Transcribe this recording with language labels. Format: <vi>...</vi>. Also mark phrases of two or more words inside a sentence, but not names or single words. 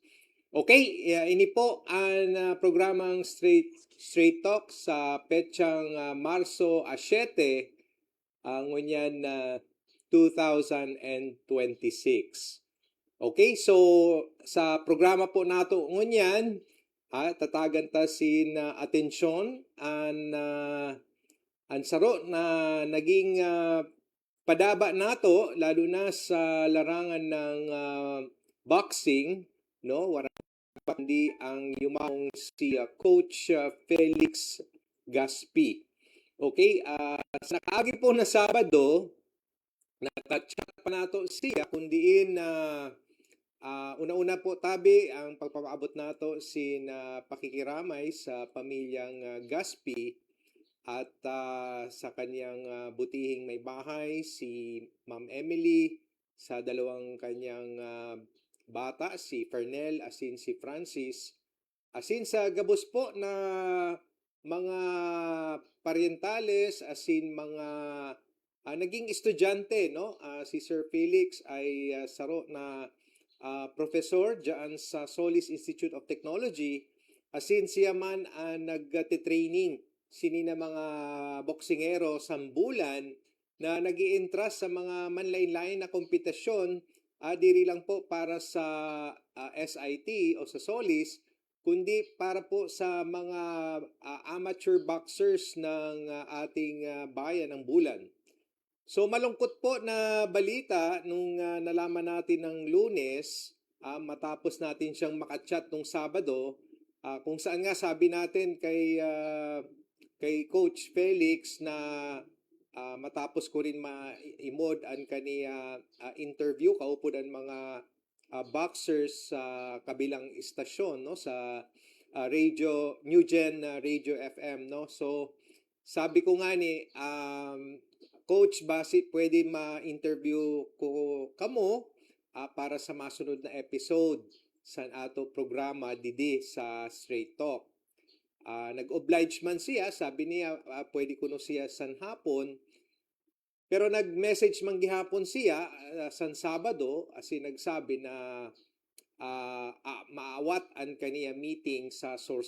<bik>Okay, ini po ang programang Straight Talk sa petsang Marso 7 ngunyan 2026. Okay, so sa programa po nato ngunyan tatagan ta sin atensyon an saro na naging padaba nato lalo na sa larangan ng boxing, no?</bik> <tl>Pandi ang yumaong si Coach Felix Gaspi.</tl> <bik>Okay, sa nakaagi po na Sabado, nakachat pa nato siya kundiin una-una po tabi ang pagpapaabot nato sin pakikiramay sa pamilyang Gaspi</bik> <tl>at sa kanyang butihing may bahay</tl> <bik>si Ma'am Emily, sa dalawang kanyang bata, si Fernel asin si Francis, asin sa gabos po na mga paryentales asin mga naging estudyante, no? Si Sir Felix ay saro na professor diyan sa Solis Institute of Technology, asin siya man nagte-training sini na mga boksingero sambulan na nag-i-entrust sa mga manlain-lain na kompetisyon, diri lang po para sa SIT o sa Solis, kundi para po sa mga</bik> <en>amateur boxers</en> <bik>ng ating bayan ng Bulan.</bik> <tl>So malungkot po na balita nung nalaman natin ng Lunes, matapos natin siyang makachat nung Sabado, kung saan nga sabi natin kay Coach Felix na matapos ko rin</tl> <bik>ma-imod ang kaniya interview kaupod ang mga boxers</bik> <tl>sa kabilang istasyon, no, sa radio New Gen Radio FM, no.</tl> <bik>So sabi ko nga ni Coach, basi pwede ma-interview ko kamo para sa masunod na episode sa ato programa didi sa Straight Talk. Nag-oblige man siya, sabi niya pwede ko no siya san hapon. Pero nag-message man gihapon siya san Sabado asin nagsabi na maawat ang kaniya meeting sa Sorsogon.</bik>